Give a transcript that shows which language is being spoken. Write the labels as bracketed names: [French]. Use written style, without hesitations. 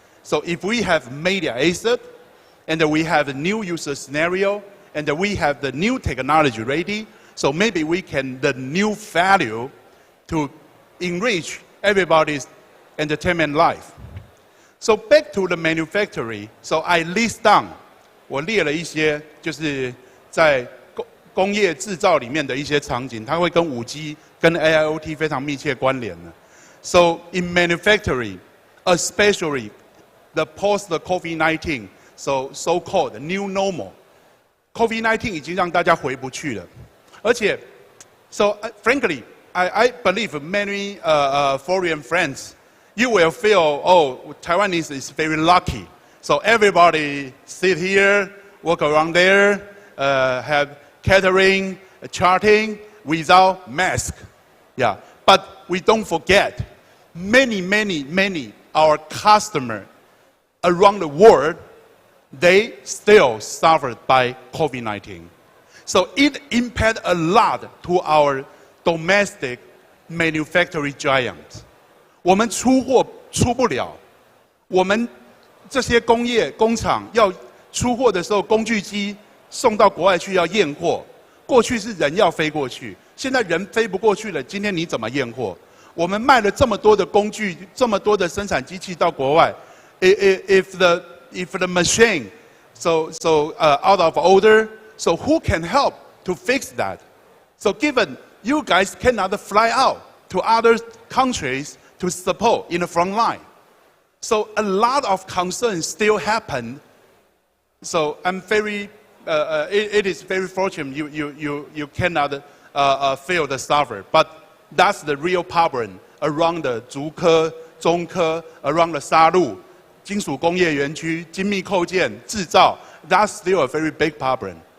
[English] So if we have media asset, and we have a new user scenario, and we have the new technology ready, so maybe we can, the new value to enrich everybody's entertainment life. So back to the manufacturing, so I list down, [Chinese] 我列了一些就是在工业制造里面的一些场景，它会跟5G、跟 AIoT 非常密切关联的。 [English] So in manufacturing, especially the post-COVID-19, so-called new normal, COVID-19 [Chinese] 已经让大家回不去了，而且 [English] So frankly, I believe many foreign friends, you will feel, oh, Taiwanese is very lucky. So everybody sit here, walk around there, have catering, charting without mask. Yeah, but we don't forget, many our customers around the world, they still suffered by COVID-19. So it impacted a lot to our domestic manufacturing giants. [Chinese] 我们出货出不了，我们这些工业工厂要出货的时候，工具机送到国外去要验货。过去是人要飞过去，现在人飞不过去了。今天你怎么验货？我们卖了这么多的工具，这么多的生产机器到国外 ， [English] if the machine out of order. So who can help to fix that? So given you guys cannot fly out to other countries to support in the front line, so a lot of concerns still happen. So I'm very, it is very fortunate you cannot feel the suffer, but that's the real problem around the 竹科、中科 around the 沙鹿、 [Chinese] 金属工业园区、精密扣件制造 [English] that's still a very big problem.